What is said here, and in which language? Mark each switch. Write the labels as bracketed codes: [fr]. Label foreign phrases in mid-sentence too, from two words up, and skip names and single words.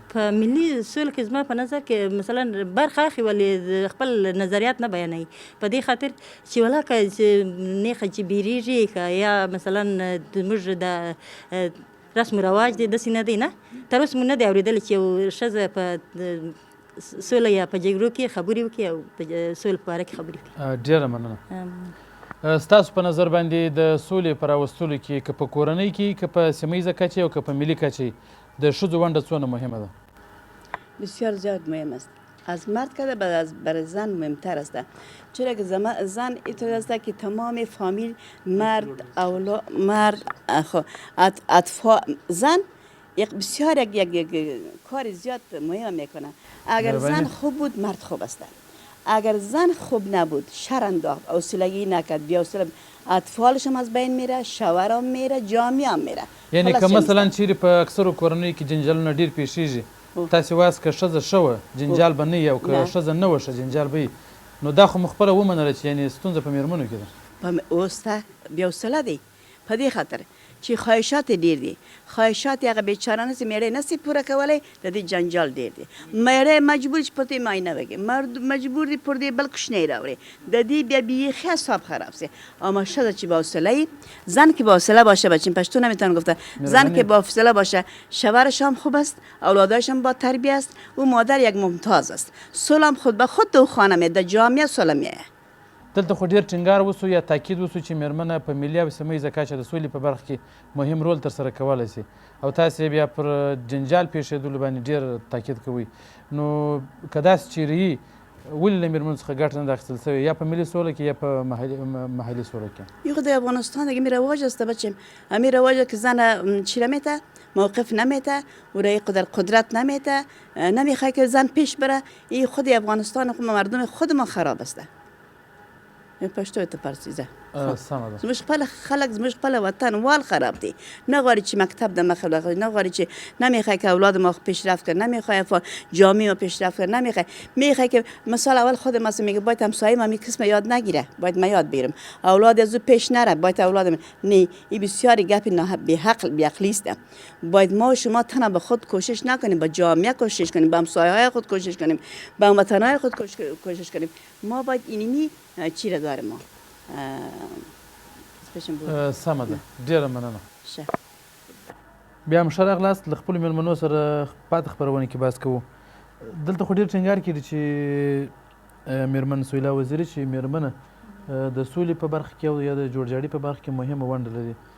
[ps] په ملي سوله کې زما په نظر کې مثلا برخه اخلي ولې خپل نظریات نه بیانوي په دې خاطر چې ولاکه چې نیخه چې بیریږي که یا مثلا زموږ د رسم رواج دی داسې نه دی نه تر اوسه مو نه دی اورېدلی چې یو ښځه په سوله یا په جګړو کې خبرې وکړي او په سوله په باره کې خبرې وکړي ډېره مننه ستاسو په نظر باندې د سولې په راوستلو کې که په کورنۍ کې که په سیمه ییزه کچه او که په ملي کچه د ښځو ونډه څونه مهمه ده [fa] بسیار زیاد مهم است از مرد کرده برای زن مهمتر است چرا که زن اینطور است که تمام فامیل مرد اطفال زن بسیار یک کار زیاد مهم میکنه اگر زن خوب بود مرد خوب است اگر زن خوب نبود شر انداخت حوصلگی نکرد بی‌حوصله اطفالش هم از بین میره شوهر هم میره جامعه هم میره [ps] یعنی که مثلا چیرې په اکثرو کورنیو کې جنجالونه ډېر پیښیږي تاسې وایاست که ښځه ښه وه جنجال به نه وي او که ښځه نه وه ښه جنجال به وي نو دا خو مو خپله ومنله چې یعنې ستونزه په مېرمنو کې ده اوس ته بی‌حوصله دی په دې خاطر چې خواهشات ډیر دي خواهشات هغه بیچاره نسی میړه نسی پوره کولی د دې جنجال ډیر دی میړه مجبور چې په دې ماینه وږي مرد مجبور دی پر دې بل کوشنی راوړي د دې بیا بیخي حساب خراب سي [fa] اما شاید چې با حوصله زن که با حوصله باشه بچین پشتو نمیتونم گفته زن که با حوصله باشه شوهرش هم خوب است اولادش هم با تربیت است او مادر یک ممتاز است صلح خود به خود دو خانه می [ps] د جامعه صلح میه دلته خو ډېر ټینګار وسو یا تاکید وسو چې مېرمنه په ملي او سیمه ییزه کچه د سولې په برخه کې مهم رول ترسره کولی سي او تاسې بیا پر جنجال پیښېدلو باندې ډېر تاکید کوئ نو که داسې چیرې وي ولې له مېرمنو څخه ګټه نه ده اخیستل سوې یا په ملي سوله کې یا په محلي سوله کې [fa] یه خود افغانستان دیگه می رواج است بچیم همین رواج که زن چی نمیته موقف نمیته و رای قدرت نمیته نمیخواد که زن پیش بره این خود افغانستان مردم خود ما خراب است [ps] پښتو ته پرسیزه سمه ده زموږ خپل خلک زموږ خپل وطن وال خراب دی نه غواړي چې مکتب د مخه لاغوي نه غواړي چې [fa] نمیخواد که اولاد ما پیشرفت کنه نمیخواد جامعه ما پیشرفت کنه نمیخواد میخواد که مثلا اول خود ما میگه باید همسایه ما کس یاد نگیره باید ما یاد بگیرم اولاد از پیش نره باید اولاد نه این بسیاری گپ نه به عقلی است باید ما شما تنها به خود کوشش نکنیم با جامعه کوشش کنیم با همسایه های خود کوشش کنیم با وطن های خود کوشش کنیم ما باید اینمی چی را داریم ما [ps] سمه ده ډېره مننه بیا هم ښه راغلاست له خپلو مېلمنو سره پاتې خپرونې کې بحث کوو دلته خو ډېر ټینګار کړي چې مېرمن سهیلا وزیري چې مېرمنه د سولې په برخه کې او یا د جوړجاړي په برخه کې مهمه ونډه لري